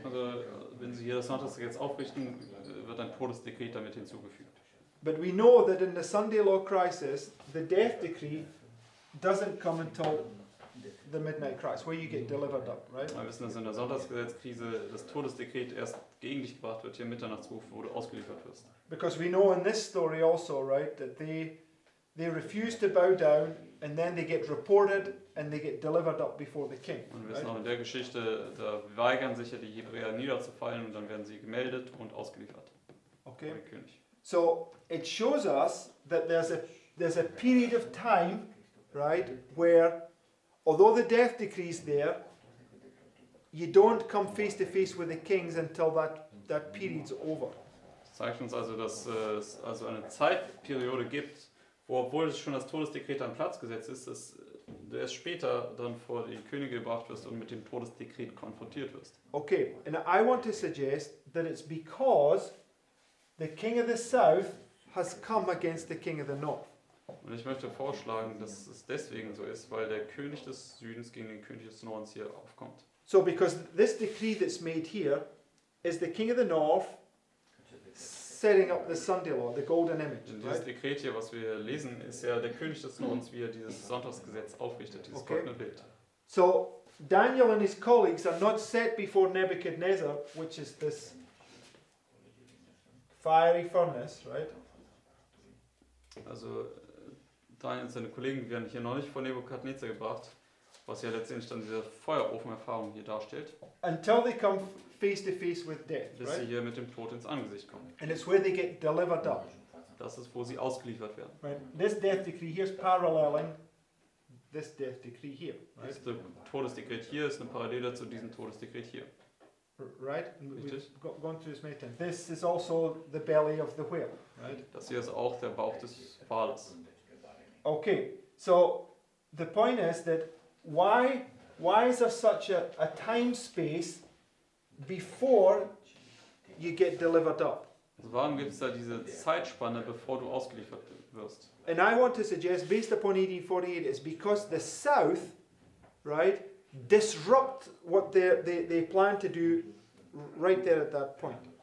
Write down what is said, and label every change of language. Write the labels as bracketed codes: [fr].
[de] Also, wenn Sie hier das Sonntagsgebet jetzt aufrichten, wird ein Todesdekret damit hinzugefügt. [en] But we know that in the Sunday law crisis, the death decree doesn't come until the midnight crisis, where you get delivered up, right? [de] Wir wissen, dass in der Sonntagsgesetzkrise das Todesdekret erst gegen dich gebracht wird, hier im Mitternachtsruf, wo du ausgeliefert wirst. [en] Because we know in this story also, right, that they refuse to bow down and then they get reported and they get delivered up before the king. [de] Und wir wissen auch in der Geschichte, da weigern sich ja die Hebräer niederzufallen und dann werden sie gemeldet und ausgeliefert. [en] Okay. [de] Vor den König. [en] So it shows us that there's a period of time, right, where although the death decree is there, you don't come face to face with the kings until that period's over. [de] Das zeigt uns also, dass es also eine Zeitperiode gibt, wo, obwohl es schon das Todesdekret am Platz gesetzt ist, dass du erst später dann vor die Könige gebracht wirst und mit dem Todesdekret konfrontiert wirst. [en] Okay, and I want to suggest that it's because the king of the south has come against the king of the north. [de] Und ich möchte vorschlagen, dass es deswegen so ist, weil der König des Südens gegen den König des Nordens hier aufkommt. [en] So because this decree that's made here is the king of the north setting up the Sunday law, the golden image. [de] Und dieses [en] Right? [de] Dekret hier, was wir lesen, ist ja der König des Nordens, wie er dieses Sonntagsgesetz aufrichtet, dieses [en] Okay. [de] goldene Bild. [en] So Daniel and his colleagues are not set before Nebuchadnezzar, which is this fiery furnace, right? [de] Also Daniel und seine Kollegen werden hier noch nicht vor Nebukadnezar gebracht, was ja letztendlich dann diese Feuerofenerfahrung hier darstellt, [en] Until they come face to face with death, [de] bis sie [en] right? [de] hier mit dem Tod ins Angesicht kommen. [en] And it's where they get delivered up. [de] Das ist, wo sie ausgeliefert werden. [en] Right? This death decree here is paralleling this death decree here, right? [de] Das Todesdekret hier ist eine Parallele zu diesem Todesdekret hier. [en] Right? And we've [de] Richtig. [en] gone through this many times. This is also the belly of the whale, right? [de] Das hier ist auch der Bauch des Wales. [en] Okay, so the point is that why is there such a time space before you get delivered up? [de] Also warum gibt es da diese Zeitspanne, bevor du ausgeliefert wirst? [en] And I want to suggest, based upon 1848, it's because the South, right, disrupt what they plan to do right there at that point.